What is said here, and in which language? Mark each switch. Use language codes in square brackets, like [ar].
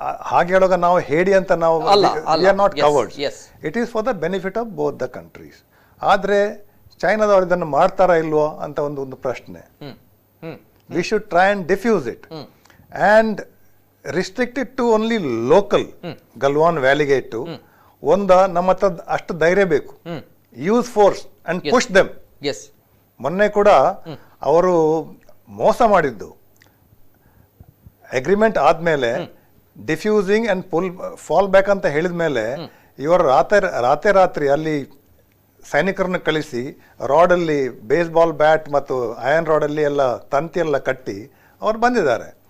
[kn] ಹಾಗೆ ಹೇಳುವಾಗ ನಾವು ಹೇಳಿ ಅಂತ ನಾವು [en] we are not cowards. It is for the benefit of both the countries. [kn] ಆದ್ರೆ ಚೈನಾದವರು ಇದನ್ನು ಮಾಡ್ತಾರಾ ಇಲ್ವೋ ಅಂತ ಒಂದು ಪ್ರಶ್ನೆ. [en] We should try and diffuse it and restrict it to only local Galwan [kn] ವ್ಯಾಲಿಗೆ ಇಟ್ಟು ನಮ್ಮ ಹತ್ರ ಅಷ್ಟು ಧೈರ್ಯ ಬೇಕು. [en] Use force and push them. [kn] ಮೊನ್ನೆ ಕೂಡ ಅವರು ಮೋಸ ಮಾಡಿದ್ದು, ಅಗ್ರಿಮೆಂಟ್ ಆದ್ಮೇಲೆ ಡಿಫ್ಯೂಸಿಂಗ್ ಅಂಡ್ ಫಾಲ್ ಬ್ಯಾಕ್ ಅಂತ ಹೇಳಿದ ಮೇಲೆ ಇವರು ರಾತ್ರಿ ಅಲ್ಲಿ ಸೈನಿಕರನ್ನ ಕಳಿಸಿ ರಾಡಲ್ಲಿ ಬೇಸ್ಬಾಲ್ ಬ್ಯಾಟ್ ಮತ್ತು ಐರನ್ ರಾಡಲ್ಲಿ ಎಲ್ಲ ತಂತಿ ಎಲ್ಲ ಕಟ್ಟಿ ಅವ್ರು ಬಂದಿದ್ದಾರೆ.